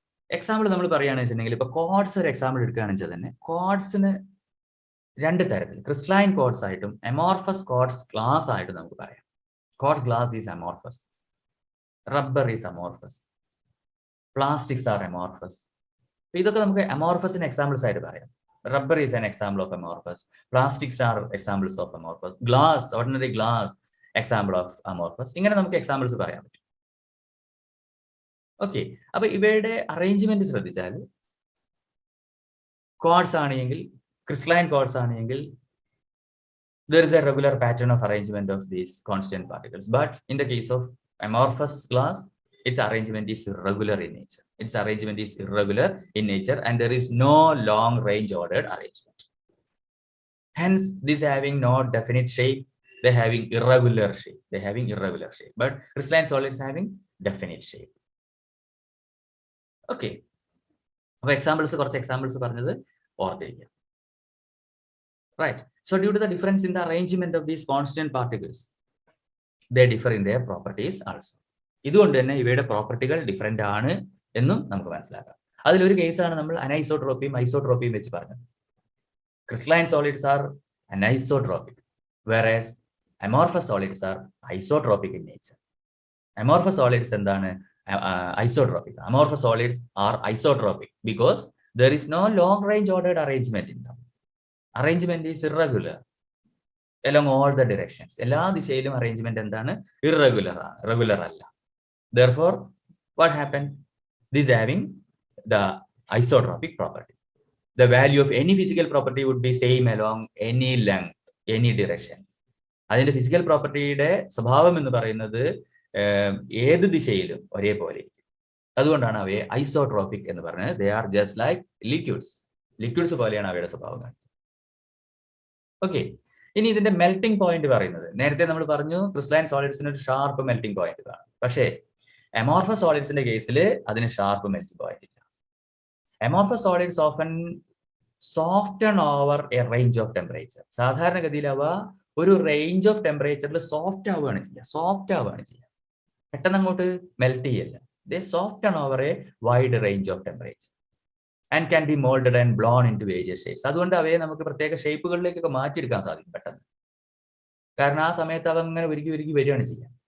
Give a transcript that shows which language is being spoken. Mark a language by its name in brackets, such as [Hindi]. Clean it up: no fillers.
[Malayalam] Example നമ്മൾ പറയുകയാണെന്ന് വെച്ചിട്ടുണ്ടെങ്കിൽ, ഇപ്പൊ കോഡ്സ് ഒരു എക്സാമ്പിൾ എടുക്കുകയാണെന്ന് വെച്ചാൽ തന്നെ കോഡ്സിന് 2 തരത്തിൽ, ക്രിസ്റ്റലൈൻ കോഡ്സ് ആയിട്ടും അമോർഫസ് കോഡ്സ് ഗ്ലാസ് ആയിട്ടും നമുക്ക് പറയാം. [English] Solids glass is amorphous, rubber is amorphous, plastics are amorphous. [Malayalam] ഇതൊക്കെ നമുക്ക് അമോർഫസിന് എക്സാമ്പിൾസ് ആയിട്ട് പറയാം. [English] Rubber is an example of amorphous. Plastics are examples of amorphous. Glass, ordinary glass, example of amorphous. [Malayalam] ഇങ്ങനെ നമുക്ക് examples പറയാൻ പറ്റും. ഓക്കെ, അപ്പൊ ഇവയുടെ അറേഞ്ച്മെന്റ് ശ്രദ്ധിച്ചാൽ കോഡ്സ് ആണെങ്കിൽ, [English] Crystalline solids ആണെങ്കിൽ there is a regular pattern of arrangement of these constant particles. But in the case of amorphous glass, its arrangement is irregular in nature. Its arrangement is irregular in nature and there is no long range ordered arrangement. Hence, this having no definite shape, they having irregular shape. But crystalline solids having definite shape. Okay. [Malayalam] കുറച്ച് examples പറഞ്ഞത് ഓർത്തിരിക്കുക. [English] Right. So due to the difference in the arrangement of these constant particles, they differ in their properties also. [Malayalam] ഇതുകൊണ്ട് തന്നെ ഇവയുടെ പ്രോപ്പർട്ടികൾ different ആണ് എന്നും നമുക്ക് മനസ്സിലാക്കാം. അതിലൊരു കേസാണ് നമ്മൾ അനൈസോട്രോപ്പിയും ഐസോട്രോപ്പിയും വെച്ച് പറഞ്ഞത്. [English] Crystalline solids are anisotropic, whereas amorphous solids are isotropic in nature. Amorphous solids എന്താണ്? Isotropic. Amorphous solids are isotropic because there is no long range ordered arrangement in them. Arrangement is irregular along all the directions. [Malayalam] എല്ലാ ദിശയിലും arrangement എന്താണ്? Irregular ആണ്, regular അല്ല. [English] Therefore, what happened? This having the isotropic property. The value of any physical property would be same along any length, any direction. [Malayalam] അതിന്റെ physical പ്രോപ്പർട്ടിയുടെ സ്വഭാവം എന്ന് പറയുന്നത് ഏത് ദിശയിലും ഒരേപോലെ ഇരിക്കും. അതുകൊണ്ടാണ് അവയെ ഐസോട്രോപിക് എന്ന് പറയുന്നത്. [English] they are just like liquids [Malayalam] പോലെയാണ് അവയുടെ സ്വഭാവം കാണിക്കുന്നത്. ഓക്കെ, ഇനി ഇതിന്റെ മെൽറ്റിംഗ് പോയിന്റ് പറയുന്നത്, നേരത്തെ നമ്മൾ പറഞ്ഞു ക്രിസ്റ്റലൈൻ സോളിഡ്സിന് ഒരു ഷാർപ്പ് മെൽറ്റിംഗ് പോയിന്റ് കാണും. പക്ഷേ അമോർഫസ് സോളിഡ്സിന്റെ കേസിൽ അതിന് ഷാർപ്പ് മെൽറ്റിംഗ് പോയിന്റ് ഇല്ല. [English] Amorphous solids often soften over a range of temperature. [Malayalam] സാധാരണഗതിയിൽ അവ ഒരു റേഞ്ച് ഓഫ് ടെമ്പറേച്ചറിൽ സോഫ്റ്റ് ആവുകയാണ് ചെയ്യുക. പെട്ടെന്ന് അങ്ങോട്ട് മെൽറ്റ് ചെയ്യല്ല. [English] They soften over a wide range of temperature and can be moulded and blown into various shapes. [Malayalam] അതുകൊണ്ട് അവയെ നമുക്ക് പ്രത്യേക ഷേപ്പുകളിലേക്കൊക്കെ മാറ്റിയെടുക്കാൻ സാധിക്കും പെട്ടെന്ന്. കാരണം ആ സമയത്ത് അവ അങ്ങനെ ഒരുക്കി വരികയാണ് ചെയ്യുക.